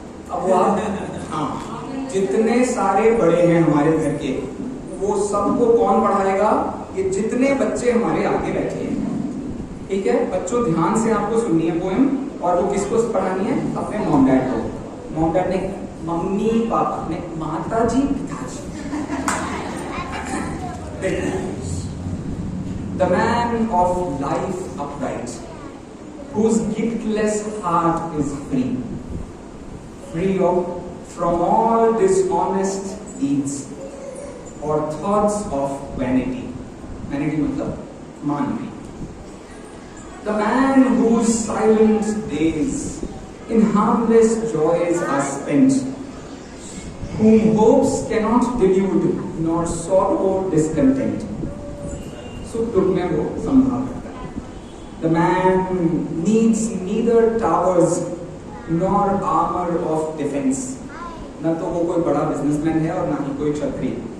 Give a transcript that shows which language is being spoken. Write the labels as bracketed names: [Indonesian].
[Hindi] अब वो आप, हाँ, जितने सारे बड़े हैं हमारे घर के, वो सबको कौन पढ़ाएगा? ये जितने बच्चे हमारे आगे बैठे हैं। ठीक है बच्चों, ध्यान से आपको सुननी है पोएम। और वो किसको पढ़ानी है? अपने मॉम डैड को। मॉम डैड ने मम्मी पापा ने, माता जी पिताजी। [English] The man of life upright, whose guiltless heart is free from all dishonest deeds or thoughts of vanity. [Hindi] Vanity मतलब मान। [English] The man whose silent days in harmless joys are spent, whom hopes cannot delude nor sorrow discontent. [Hindi] सुख दुख में वो संभाल करता है। [English] The man needs neither towers nor armor of defense. [Hindi] न तो वो कोई बड़ा बिजनेसमैन है और ना ही कोई क्षत्रिय।